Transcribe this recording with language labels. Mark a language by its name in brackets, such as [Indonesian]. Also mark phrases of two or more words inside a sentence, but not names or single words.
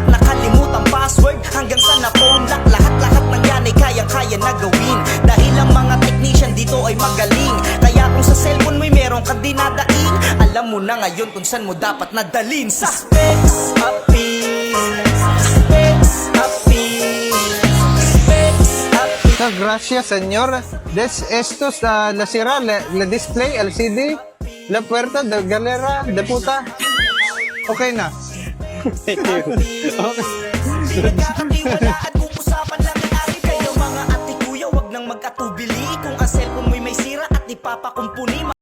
[Filipino] Nakalimutan password hanggang sa na- [English] phone lock. [Filipino] Lahat ng yan ay kayang-kaya na gawin. Dahil ang mga technician dito ay magaling. Kaya kung sa cellphone mo'y meron kang dinadaing, alam mo na ngayon kung saan mo dapat nadalin. Sa Specs Appeal. [Spanish] Gracias, señor. [Chavacano] Esto la sira, la display, LCD, la puerta, la galera, de puta. [Filipino] Okay na. Okay. nagkakatiwalaan kung usapan lang ay iPhone. Kayo mga ate kuya, wag nang mag-atubili kung ang cellphone mo'y may sira at ipapakumpuni.